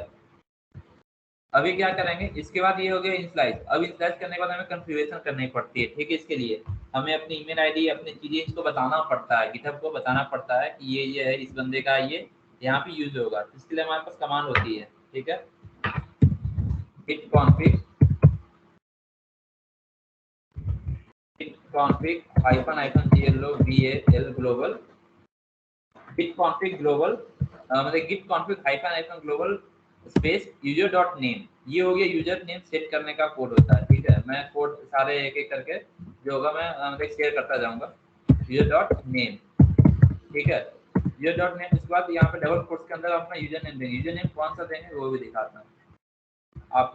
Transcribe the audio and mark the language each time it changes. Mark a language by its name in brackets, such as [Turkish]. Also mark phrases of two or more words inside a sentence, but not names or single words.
[Hindi] अभी क्या करेंगे, इसके बाद ये हो गया इनिशियलाइज। अब इनिशियलाइज करने के बाद हमें कॉन्फ़िगरेशन करनी पड़ती है, ठीक है। इसके लिए हमें अपनी [English] email ID, [Hindi] अपनी चीजें इसको बताना पड़ता है, गिटहब को बताना पड़ता है कि ये है, इस बंदे का ये यहाँ पे यूज होगा। इसके लिए हमारे पास कमांड होती है, ठीक है। [English] git config -glo global git config global, मतलब git config -global space user dot name. [Hindi] ये हो गया [English] user name [Hindi] सेट करने का कोड होता है, ठीक है। मैं कोड सारे एक एक करके जो होगा मैं मतलब शेयर करता जाऊंगा। [English] user dot name, ठीक है। user dot name, [Hindi] उसके बाद यहाँ पे [English] double quotes [Hindi] के अंदर अपना [English] user name [Hindi] देंगे। [English] user name [Hindi] कौन सा देंगे वो भी दिखाता हूँ आपको।